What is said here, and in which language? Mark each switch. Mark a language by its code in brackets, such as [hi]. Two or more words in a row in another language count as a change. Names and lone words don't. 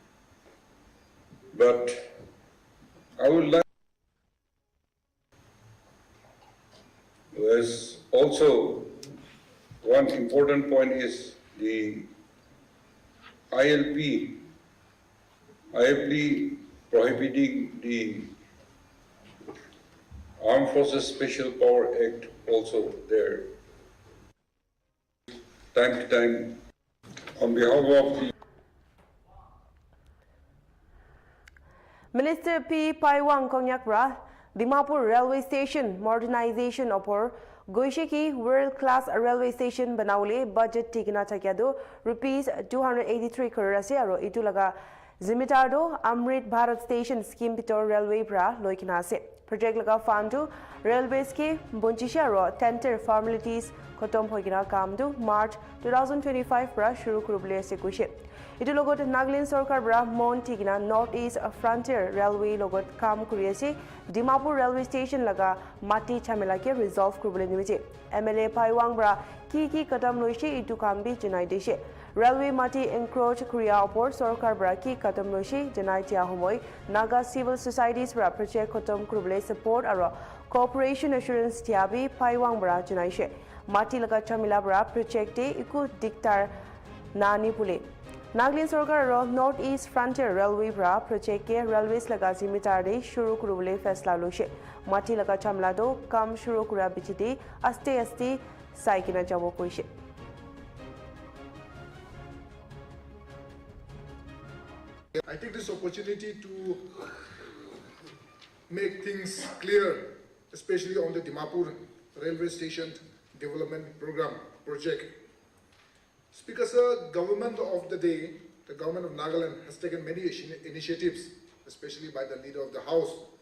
[en] But I would like, there's also one important point is the ILP prohibiting the Armed Forces Special Power Act also there. Time to time, on behalf of the Minister P. [nag] Paiwang Kongyakra, Dimapur Railway Station modernization opor Goishiki [en] world-class railway station [nag] banaule budget tikina thakyado rupees 283 crore ase aro itulaga Zimitardo Amrit Bharat Station scheme pitor railway pra loikina ase project laga fundu railways ke bonchisha ro [en] tender formalities [nag] khotom hoigina kamdu March 2025 pra shuru kurubule ase kuise itu logot Nagaland Sarkar bra mon tikina North East Frontier Railway logot kam kuri ase Dimapur Railway Station laga mati chamela ke resolve kurubule nimije MLA Paiwang bra ki kadam loise itu kam bi janai deshe Railway mati encroach Korea opor Sarkar bra ki kadam loise janai tia homoi [en] Naga civil societies [nag] bra project khotom kurubule support aro [en] cooperation assurance [nag] tiabi Paiwang bra janai she mati laga chamela bra project te iku diktar nani pule Nagaland Sarkar ro North East Frontier Railway bra project ke railways laga zimitar de shuru kurubule faisla loise mati laga chamla do kam shuru kura bichiti aste saikina jabo koise [en] I take this opportunity to make things clear, especially on the Dimapur Railway Station Development Program project. Speaker Sir, government of the day, the government of Nagaland has taken many initiatives, especially by the leader of the house.